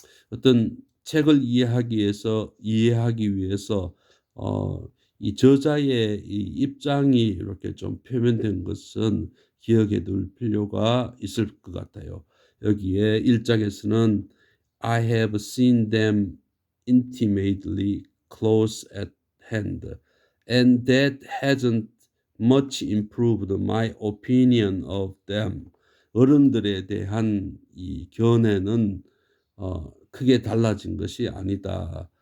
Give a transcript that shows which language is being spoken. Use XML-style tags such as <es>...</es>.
<ko>어떤 책을 이해하기 위해서 이 저자의 이 입장이 이렇게 좀 표면된 것은 기억해 둘 필요가 있을 것 같아요. 여기에 1장에서는</ko> <en>I have seen them intimately close at hand, and that hasn't much improved my opinion of them.</en> <ko>어른들에 대한 이 견해는 크게 달라진 것이 아니다.</ko>